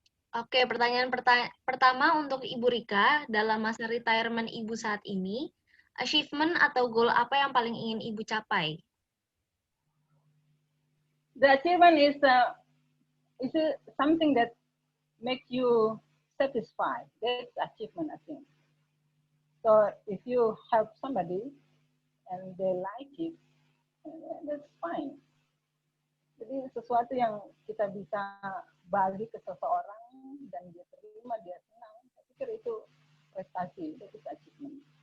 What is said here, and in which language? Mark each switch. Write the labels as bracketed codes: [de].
[id] Oke, pertanyaan pertama untuk Ibu Rika, dalam masa retirement Ibu saat ini, achievement atau goal apa yang paling ingin Ibu capai? [en] The achievement is something that makes you satisfied. That's achievement, I think. So if you help somebody and they like it, that's fine. [id] Jadi sesuatu yang kita bisa bagi ke seseorang dan dia terima, dia senang, saya pikir itu prestasi, itu achievement.